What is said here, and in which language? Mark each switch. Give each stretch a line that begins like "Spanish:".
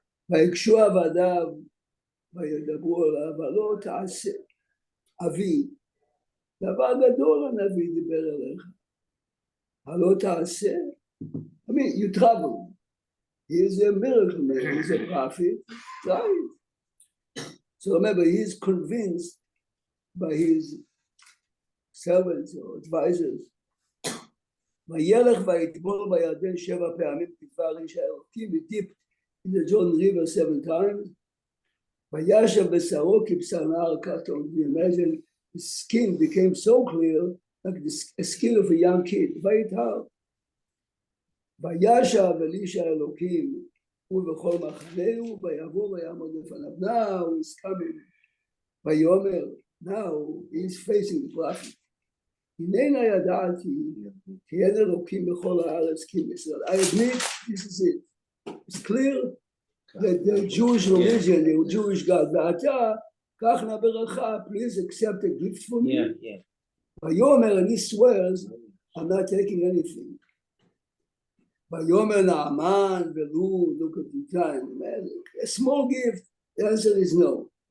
Hebrew: ויקשו עבדיו וידברו עליו, ולא תעשה. אבי, דבר גדול הנביא דיבר אליך. הלא תעשה.
English: I mean, you travel. He is a miracle man, he's a prophet. Right. So remember, he's convinced by his servants or advisors.
Hebrew: וילך ויטבול בירדן 7 פעמים כדבר איש האלוקים,
English: he dipped in the Jordan River 7 times.
Hebrew: וישב בשרו כבשר נהר קטון.
English: You imagine his skin became so clear, like the skin of a young kid.
Hebrew: ויטהר. וישב אלישע האלוקים ובכל מחנהו, ויבוא ויעמוד לפניו.
English: Now he's coming.
Hebrew: ויאמר,
English: now he's facing the prophet.
Hebrew: הננה ידעתי, כי אין אלוקים בכל הארץ כי בישראל.
English: I admit, this is it. It's clear that the Jewish religion, the Jewish God,
Hebrew: ואתה, קח נא ברכה,
English: please accept a gift from me.
Hebrew: ויאמר,
English: and he swears, I'm not taking anything.
Hebrew: ויאמר נעמן ולו,
English: look at the time, a small gift, the answer is no.